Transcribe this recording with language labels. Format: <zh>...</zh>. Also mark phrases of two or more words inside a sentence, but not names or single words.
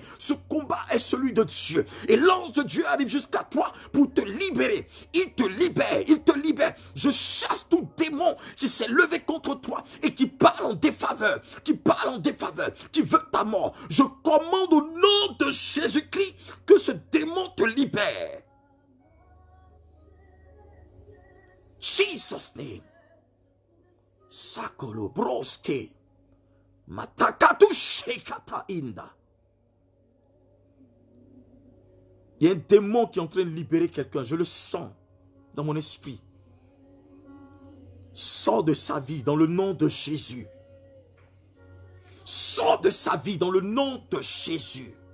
<fr>Ce combat est celui de Dieu. Et l'ange de Dieu arrive jusqu'à toi pour te libérer. Il te libère, il te libère. Je chasse tout démon qui s'est levé contre toi et qui parle en défaveur, qui veut ta mort. Je commande au nom de Jésus-Christ que ce démon te libère.</fr> <en>Jesus name. Sakolo broske. Matakatu shekata inda.</en> <fr>Il y a un démon qui est en train de libérer quelqu'un. Je le sens dans mon esprit. Sors de sa vie dans le nom de Jésus. Sors de sa vie dans le nom de Jésus.</fr>